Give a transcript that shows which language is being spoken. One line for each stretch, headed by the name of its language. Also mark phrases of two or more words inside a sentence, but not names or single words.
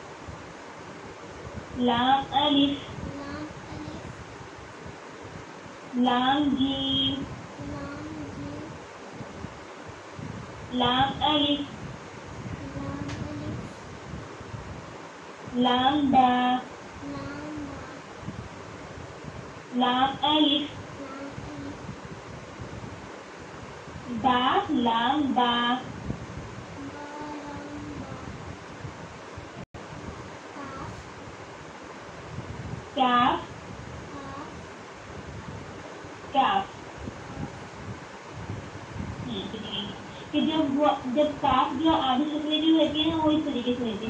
Urdu: لام الف لام الف لام جیم لام جیم لام الف لام الف لام با لام با لام الف لام الف با لام با با لام با کاف کاف کاف کاف. کہ جب کاف جو آدھی شکلیں جو ہوتی ہیں نا وہ اس طریقے سے ہوتی ہے.